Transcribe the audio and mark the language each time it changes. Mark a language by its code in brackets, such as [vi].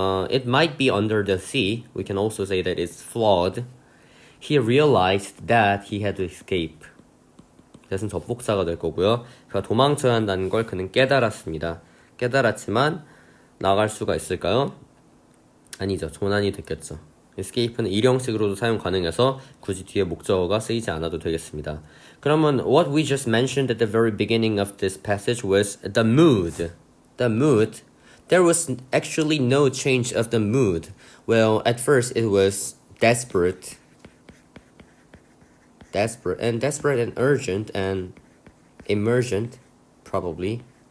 [en] It might be under the sea. We can also say that it's flawed. He realized that he had to escape. [ko] 이것은 접속사가 될 거고요. 그가 도망쳐야 한다는 걸 그는 깨달았습니다. 깨달았지만 나갈 수가 있을까요? 아니죠. 조난이 됐겠죠. escape는 일형식으로도 사용 가능해서 굳이 뒤에 목적어가 쓰이지 않아도 되겠습니다. 그러면 [en] what we just mentioned at the very beginning of this passage was the mood. The mood. There was actually no change of the mood. Well, at first it was desperate and urgent and emergent, probably.